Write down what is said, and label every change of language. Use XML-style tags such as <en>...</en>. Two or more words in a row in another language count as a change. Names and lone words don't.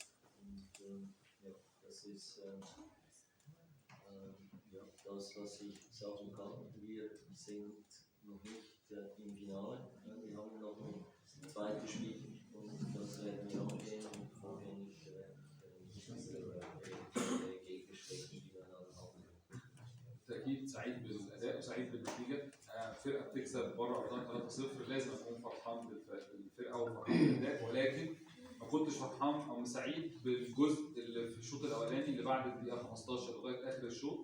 <de>Und ja, das ist ja, das, was ich sagen kann. Wir sind noch nicht im Finale. Wir haben noch ein zweites Spiel und das werden wir angehen und vorgängig Gegner schlecht gegeneinander haben.</de> <ar>بالتاكيد سعيد بالاداء وسعيد بالنتيجه. فرقه بتكسب بره ارضها 3-0 لازم اكون فرحان بالفرقه وفرحان بالاداء، ولكن ما كنتش فرحان او سعيد بالجزء اللي في الشوط الاولاني اللي بعد الدقيقه 15 لغايه اخر الشوط.</ar>